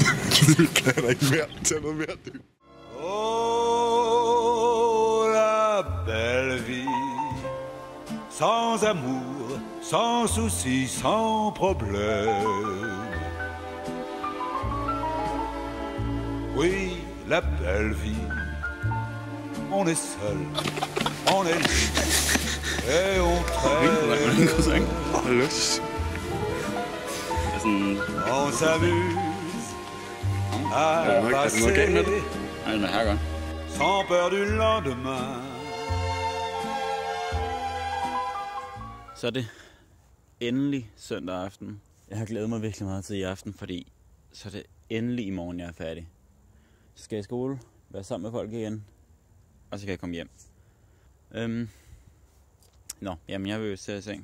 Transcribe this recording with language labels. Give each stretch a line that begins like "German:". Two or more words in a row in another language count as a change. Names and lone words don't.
Danish: Kan der ikke mere? Tag noget mere, du.
French: Oh, la belle vie, sans amour, sans souci, sans problème. Oui, la belle vie, on est seul, on est libre, et on traîne,
Danish: Lyst.
French: on s'amuse à
Danish: Er der noget galt med
French: passer
Danish: det? Nej, den er her godt.
French: sans peur du lendemain.
Danish: Så er det endelig søndag aften. Jeg har glædet mig virkelig meget til i aften, fordi så er det endelig i morgen, jeg er færdig. Så skal jeg i skole, være sammen med folk igen, og så kan jeg komme hjem. Jamen jeg vil jo sætte i seng.